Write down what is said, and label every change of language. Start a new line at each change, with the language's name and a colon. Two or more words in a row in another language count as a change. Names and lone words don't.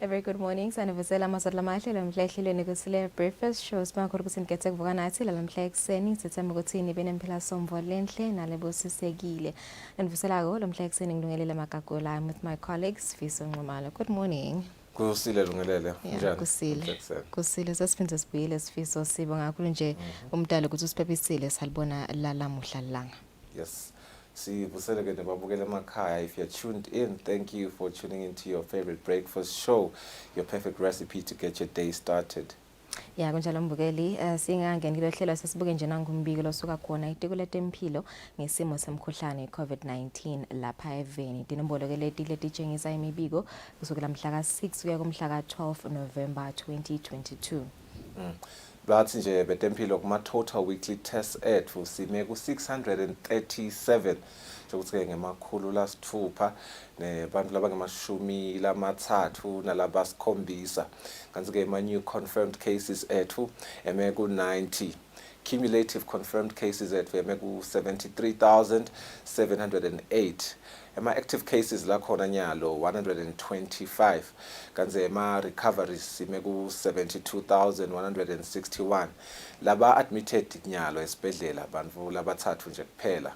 English: good morning.
Swati: Sanivusela masodla mahle lamhla ehlelweni Kusile
English: breakfast show
Swati: sibakhona ukuthi ngikethe kuvuka nathi lamhla ekseni sithemba ukuthi nibe nempila somvo lenhle nalebosisekile. Nivusela ko lamhla ekseni ngilungelele amagagola
English: with my colleagues
Swati: Fiso Nxumalo.
English: Good morning.
Swati: Kusile lungelele njani? Kusile sesiphinde sibuyile Sifiso sibonga kakhulu nje umdalo ukuthi usiphepisile salibona lamuhla langa. Yes. Sivusele ke nababukela emakhaya.
English: If you're tuned in, thank you for tuning into your favorite breakfast show, your perfect recipe to get your day started.
Swati: Ya kunjalo mbukeli singangeni kulohlelo sesibuke nje nangumbiko losuka khona itiko letempilo ngesimo semkhuhlane iCovid-19 lapha eveni. Dinombolo ke leti tshengisa imibiko kusukela mhla ka6 kuya kumhla ka12 November 2022. Bathi nje betempilo kuma
English: total weekly tests
Swati: ethu sime ku 637 ukuthi ke ngemakhulu lasithupha nebantu labangemashumi lamathathu nalabasikhombisa kanti ke ama
English: new confirmed cases
Swati: ethu eme ku 90.
English: Cumulative confirmed cases
Swati: ethu eme ku 73,708.
English: Active cases
Swati: la khona nyalo 125 kanze recoveries sime ku 72,161 laba admitted nyalo esibhedlela abantu labathathu nje kuphela.